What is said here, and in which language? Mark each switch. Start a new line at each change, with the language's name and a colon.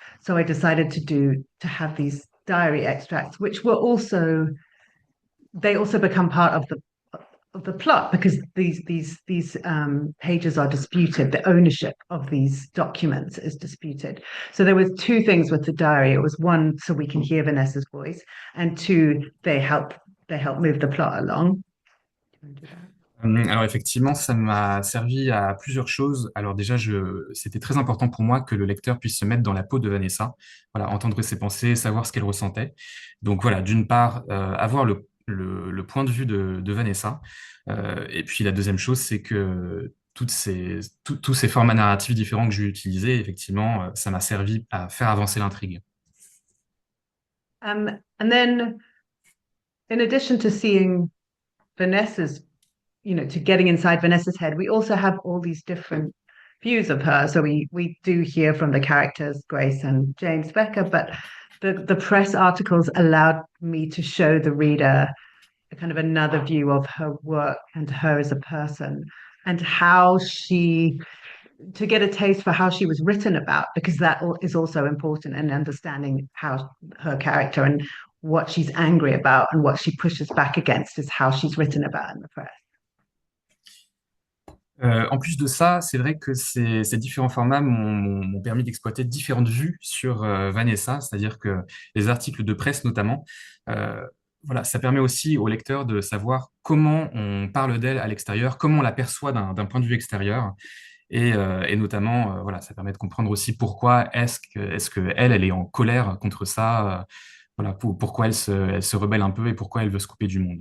English: So I decided to have these diary extracts, which were also they also become part of the plot because these pages are disputed. The ownership of these documents is disputed. So there was two things with the diary. It was one, so we can hear Vanessa's voice, and two, they help move the plot along.
French: Alors effectivement, ça m'a servi à plusieurs choses. Alors déjà, c'était très important pour moi que le lecteur puisse se mettre dans la peau de Vanessa, voilà, entendre ses pensées, savoir ce qu'elle ressentait. Donc voilà, d'une part, avoir le point de vue de Vanessa. Et puis la deuxième chose, c'est que tous ces formats narratifs différents que j'ai utilisés, effectivement, ça m'a servi à faire avancer l'intrigue.
English: And then, in addition to seeing Vanessa's, to getting inside Vanessa's head, we also have all these different views of her. So we do hear from the characters, Grace and James Becker, but the press articles allowed me to show the reader a kind of another view of her work and her as a person and how to get a taste for how she was written about, because that is also important in understanding how her character and what she's angry about and what she pushes back against is how she's written about in the press.
French: En plus de ça, c'est vrai que ces différents formats m'ont permis d'exploiter différentes vues sur Vanessa, c'est-à-dire que les articles de presse notamment, voilà, ça permet aussi au lecteur de savoir comment on parle d'elle à l'extérieur, comment on la perçoit d'un point de vue extérieur, et notamment, voilà, ça permet de comprendre aussi pourquoi est-ce que elle est en colère contre ça, voilà, pourquoi elle se rebelle un peu et pourquoi elle veut se couper du monde.